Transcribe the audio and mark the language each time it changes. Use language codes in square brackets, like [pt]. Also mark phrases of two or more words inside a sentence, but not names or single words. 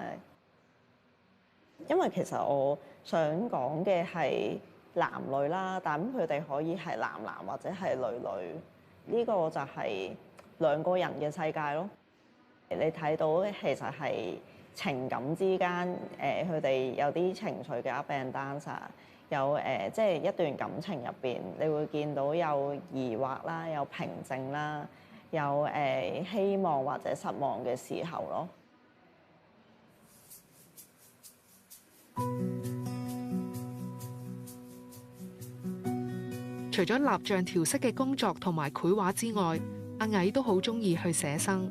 [yue] 因為其實我想講嘅係男女啦，但佢哋可以係男男或者係女女。呢個就係2個人嘅世界咯。你睇到其實係情感之間，佢哋有啲情緒嘅 [en] up and down， [yue] 有即係一段感情入邊，你會見到有疑惑啦，有平靜啦，有希望或者失望嘅時候咯。除咗蠟像調色嘅工作同埋繪畫之外，阿蟻都好中意去寫生。